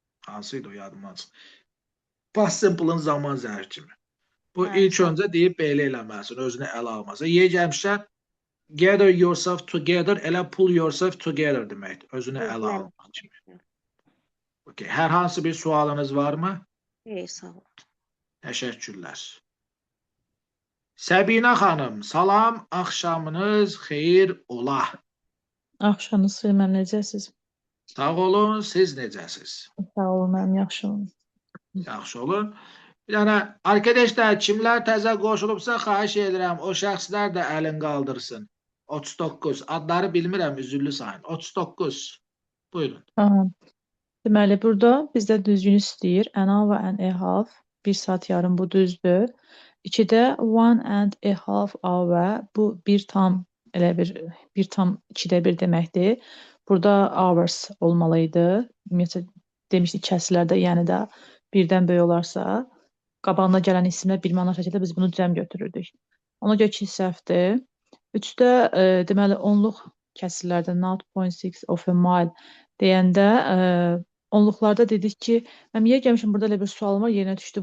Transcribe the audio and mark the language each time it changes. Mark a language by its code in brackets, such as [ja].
[az] Hansıydı o yadımdan çıxdı. Past simple'ın zaman zərfi kimi. Bu ilk öncə deyib belə eləməlisin, özünü ələ almazsa. Yer gəlmişlər, [en] gather yourself together, [az] elə [en] pull yourself together [az] deməkdir. Özünü ələ almaq kimi. Okay. Hər hansı bir sualınız varmı? Sağ ol. Təşəkkürlər. Səbinə xanım, salam, axşamınız xeyir ola. Axşamınız xeyir, mən necəsiz? Sağ olun, siz necəsiz? Sağ olun, mən yaxşıyam. Yaxşı olun. Yəni, arkadaşlar, kimlər təzə qoşulubsa, xahiş edirəm, o şəxslər də əlin qaldırsın. 39. Adları bilmirəm, üzüllü sayın. 39. Buyurun. Aha. Deməli, burada bizdə düzgün istəyir. [en] An hour and a half. [az] 1 saat yarım bu düzdür. 2-də 1.5 hour. Bu 1 tam 2-də 1 deməkdir. Burada hours olmalıydı. Ümumiyyətlə demişdik kəsrlərdə, yəni də birdən böyük olarsa, qabağına gələn isimlə bir məna şəkildə biz bunu cəm götürürdük. Ona görə 2 səhvdir. 3-də deməli onluq kəsrlərdə [en] 0.6 of a mile [az] deyəndə onluqlarda dedik ki, mən niyə gəlmişim, burada elə bir sualım var, yerinə düşdü.